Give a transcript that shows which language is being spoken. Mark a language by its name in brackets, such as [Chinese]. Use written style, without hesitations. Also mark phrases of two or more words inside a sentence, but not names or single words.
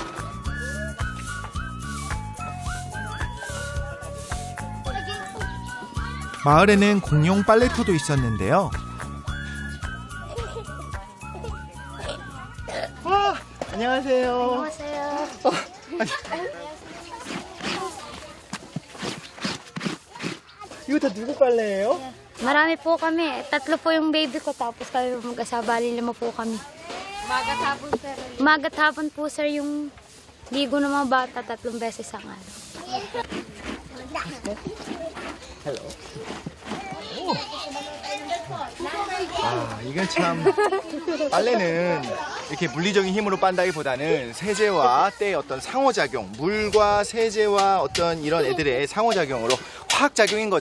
[Korean] 마을에는 공용 빨래터도 있었는데요. 안녕하세요. 이거 다 누구 빨래예요? [Filipino] Marami po kami. 3 po yung baby ko, tapos kami mag-asawa, bali 5 po kami. Umaga hapon, sir. Umagat hapon po, sir, yung ligo ng mga bata 3 beses ang araw. [Korean] 아, 이건 참 빨래는 이렇게 물리적인 힘으로 빤다기보다는 세제와 때의 어떤 상호작용, 물과 세제와 어떤 이런 애들의 상호작용으로 화학작용인 거죠.